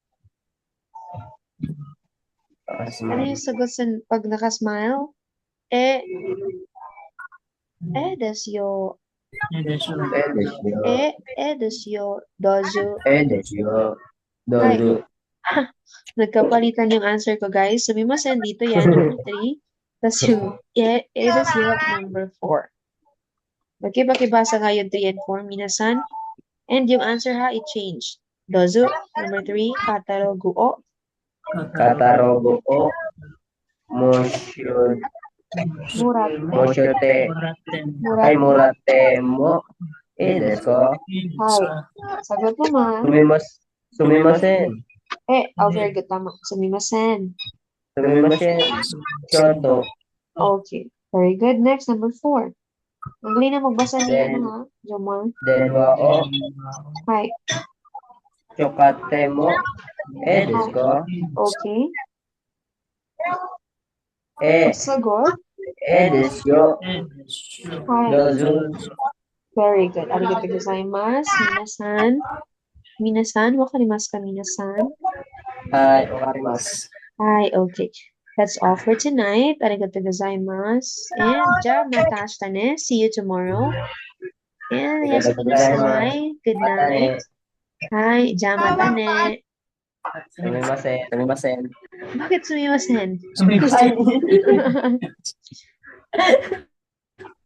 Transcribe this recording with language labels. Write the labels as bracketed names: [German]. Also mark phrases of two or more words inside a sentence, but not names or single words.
[Filipino] Ano yung sagot sa pag nakasmile? [Japanese] ですよ. ですよ。ですよ。どうぞ. ですよ。どうぞ。 [Filipino] Nagkapalitan yung answer ko, guys. Sumimasen dito yan, number 3. Tapos yung [Japanese] ですよ, [Filipino] number 4. Magkibasa nga yung 3 and 4, minasan. And yung answer ha, i-change. [Japanese] Dozu, [English] number 3. [Japanese] カタログを. カタログをもしゅ Muratte. もしゅて、はい、もらってもいいですか [Filipino] Sagot naman. [Japanese] すみません。 [English] Very good. [Filipino] Tama. [Japanese] Sumimasen. すみません。ちょっと。 [English] Okay. Very good. Next, number 4. [Filipino] Ang galing na magbasa niya, [English] Then- [Filipino] ha? Jomar. [Japanese] 電話を Hi. 使ってもいいですか [English] Okay. [Japanese] い [Filipino] Sagot. [Japanese] いですよ。 Hi. どうぞ。 [English] Very good. [Japanese] ありがとうございます. 皆さん。皆さん. わかりますか、皆さん. はい、わかります。 [English] Hi. Okay. That's all for tonight. [Japanese] ありがとうございます. [English] And [Japanese] じゃまた明日ね. [English] See you tomorrow. And yes, [Japanese] ありがとうございます. [English] Good [Japanese] またね night. はい。じゃまたね. すみません。すみません。 [Filipino] Bakit sumimasen?